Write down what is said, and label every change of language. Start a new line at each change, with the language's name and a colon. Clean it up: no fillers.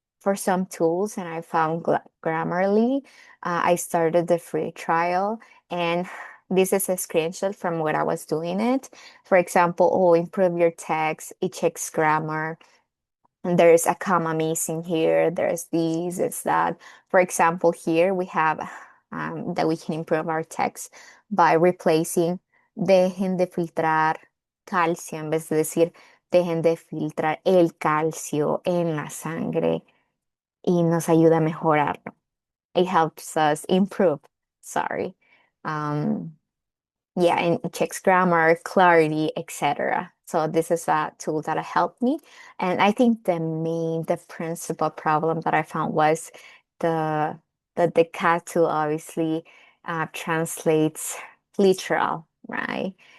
English: for some tools and I found Grammarly. I started the free trial, and this is a screenshot from when I was doing it. For example, oh, improve your text, it checks grammar. And there's a comma missing here. There's these, it's that. For example, here we have that we can improve our text by replacing
Spanish: dejen de filtrar calcio en vez de decir dejen de filtrar el calcio en la sangre y nos ayuda a mejorarlo.
English: It helps us improve. Sorry. Um, yeah, and it checks grammar, clarity, etc. So this is a tool that helped me. And I think the principal problem that I found was the the cat tool obviously translates literal, right?